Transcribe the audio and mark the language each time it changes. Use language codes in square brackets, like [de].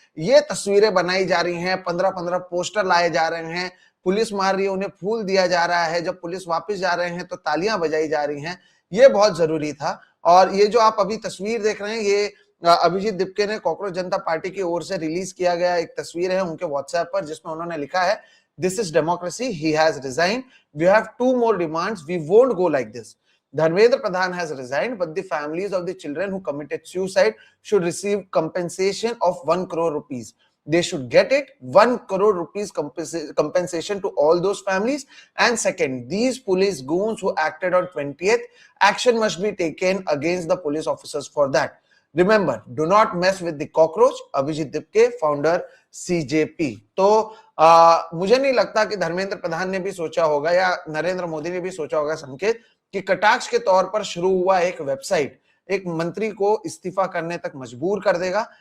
[hi] ये तस्वीरें बनाई जा रही हैं, 15-15 पोस्टर लाए जा रहे हैं, पुलिस मार रही है, उन्हें फूल दिया जा रहा है, जब पुलिस वापस जा रहे हैं तो तालियां बजाई जा रही हैं। ये बहुत जरूरी था। और ये जो आप अभी तस्वीर देख रहे हैं, ये अभिजीत दिपके ने कॉकरोच जनता पार्टी की ओर से रिलीज किया गया एक तस्वीर है उनके व्हाट्सएप पर, जिसमें उन्होंने लिखा है, [en] "This is democracy. He has resigned. We have 2 more demands. We won't go like this. Dharmendra Pradhan has resigned, but the families of the children who committed suicide should receive compensation of 1 crore rupees. They should get it, 1 crore rupees compensation to all those families. And second, these police goons who acted on 20th, action must be taken against the police officers for that. Remember, do not mess with the cockroach." [hi] Abhijit Dipke, founder CJP। तो मुझे नहीं लगता कि धर्मेंद्र प्रधान ने भी सोचा होगा या नरेंद्र मोदी ने भी सोचा होगा संकेत कि कटाक्ष के तौर पर शुरू हुआ एक वेबसाइट एक मंत्री को इस्तीफा करने तक मजबूर कर देगा।